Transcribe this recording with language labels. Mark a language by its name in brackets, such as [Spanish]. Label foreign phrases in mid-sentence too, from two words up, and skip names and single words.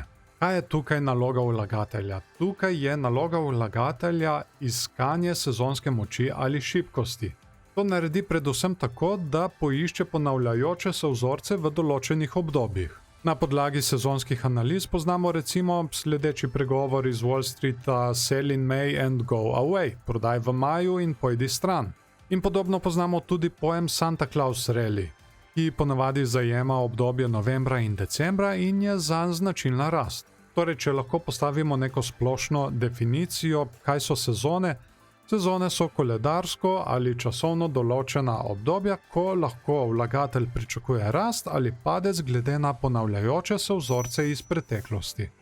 [Slovenian] Kaj je tukaj naloga vlagatelja? Tukaj je naloga vlagatelja iskanje sezonske moči ali šibkosti. To naredi predvsem tako, da poišče ponavljajoče se vzorce v določenih obdobjih. Na podlagi sezonskih analiz poznamo recimo sledeči pregovor iz Wall Streeta [English] Sell in May and go away, [Slovenian] prodaj v maju in pojdi stran. In podobno poznamo tudi pojem Santa Claus Rally, ki ponavadi zajema obdobje novembra in decembra in je zanj značilna rast. Torej, če lahko postavimo neko splošno definicijo, kaj so sezone, sezone so koledarsko ali časovno določena obdobja, ko lahko vlagatelj pričakuje rast ali padec glede na ponavljajoče se vzorce iz preteklosti.